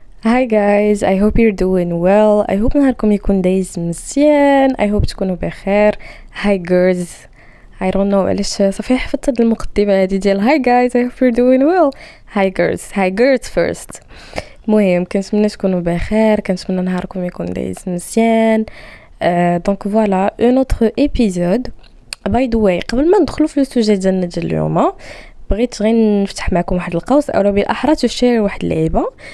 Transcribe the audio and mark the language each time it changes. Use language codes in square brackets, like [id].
[en] Hi guys, I hope you're doing well. I hope [ar] نهاركم يكون دايز مزيان. I hope تكونوا بخير. [en] Hi girls. I don't know [ar] علاش صافي حفظت هاد المقدمة هادي ديال [en] Hi guys, I hope you're doing well. Hi girls. Hi girls first. [ar] المهم كنتمنى تكونوا بخير، كنتمنى نهاركم يكون دايز مزيان. [fr] دونك فوالا un autre épisode. [en] by the way [ar] قبل ما ندخلوا في السوجي ديالنا ديال اليوم بغيت غير نفتح معكم واحد القوس او بالاحرى تشير واحد اللعيبه.